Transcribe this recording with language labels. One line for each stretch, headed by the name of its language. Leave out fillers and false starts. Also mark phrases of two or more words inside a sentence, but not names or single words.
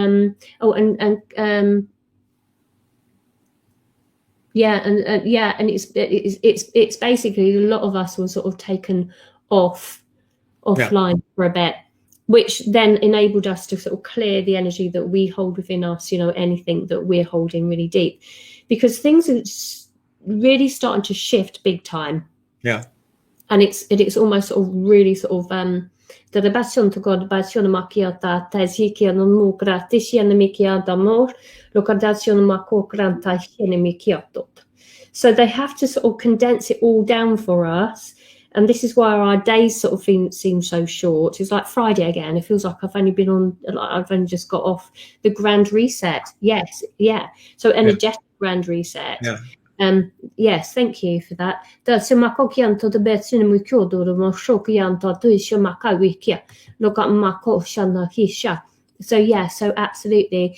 English: Yeah, and it's basically a lot of us were sort of taken offline for a bit, which then enabled us to sort of clear the energy that we hold within us, anything that we're holding really deep, because things are really starting to shift big time. Yeah. And it's almost sort of really sort of the relation to God makiata taziki no mo gratis mikiata more localization mako granta mikiato. So they have to sort of condense it all down for us. And this is why our days sort of seem so short. It's like Friday again. It feels like I've only just got off the grand reset. Yes, yeah. So energetic grand reset. Yeah. Yes, thank you for that. So yeah, so absolutely.